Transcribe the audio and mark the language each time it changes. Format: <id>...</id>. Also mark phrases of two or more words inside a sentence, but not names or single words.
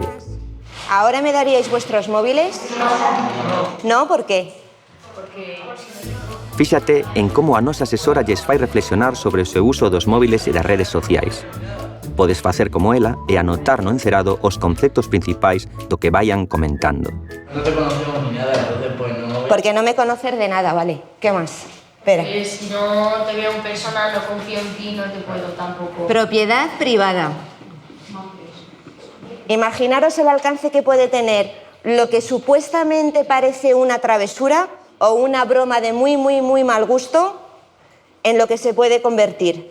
<es>¿Ahora me daríais vuestros móviles? No, ¿por qué?</es> <gl>Fíxate en como a nosa asesora lles fai reflexionar sobre o seu uso dos móviles e das redes sociais. Podes facer como ela e anotar no encerado os conceptos principais do que vayan comentando.</gl> <es>No te conocemos ni nada, entonces pues no... Porque no me conocer de nada, ¿vale? ¿Qué más? Espera. Si no te veo en persona, no confío en ti, no te puedo tampoco. Propiedad privada. Imaginaros el alcance que puede tener lo que supuestamente parece una travesura o una broma de muy mal gusto en lo que se puede convertir.</es>